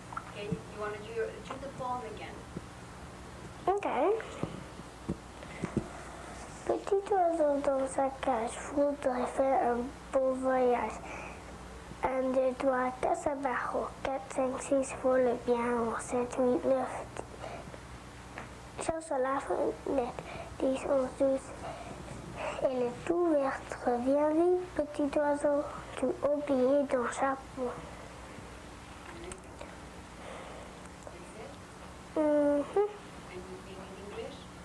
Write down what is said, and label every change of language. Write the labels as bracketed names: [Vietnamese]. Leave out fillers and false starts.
[English] Okay, you want to do the poem again? Okay. [French] Petit oiseau dans sa cage voudrait faire un beau voyage. 1, 2, 3, 4, ça barreau. 4, 5, 6, vole bien. 7, 8, 9. Cherche la fenêtre. 10, 11, 12. Elle est ouverte. Reviens vite, petit oiseau. Tu as oublié ton chapeau. [English] And you speak in English?